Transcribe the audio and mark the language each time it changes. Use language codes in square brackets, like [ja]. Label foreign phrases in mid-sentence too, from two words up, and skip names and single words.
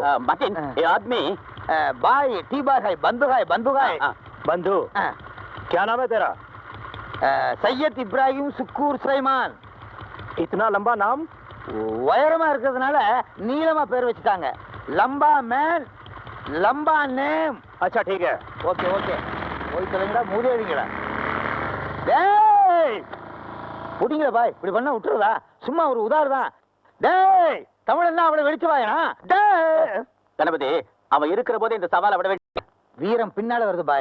[hi] मार्टिन, ये आदमी भाई टी बार है, बंधु है, बंधु है। बंधु। क्या नाम है तेरा? सैयद इब्राहिम सुக்கூर सुலைமான். इतना लंबा नाम? [ta] உயரமா இருக்கிறதுனால நீளமா பேர் வச்சுட்டாங்க. [hi] लंबा man, लंबा name. अच्छा ठीक है. [en] OK OK. [ta] போய் சொல்லுங்கடா, மூதேவிங்களா. டேய் புடிங்கடா பாய், இப்படி பண்ணா விட்டுறதா? சும்மா ஒரு உதாரணம். டேய் தமிழ் என்ன அவளை வெடிச்சு வாயா? டேய் கணபதி, அவன் இருக்கிற போதே இந்த சவாலை விட வேண்டிய வீரம் பின்னால வருது பாய்.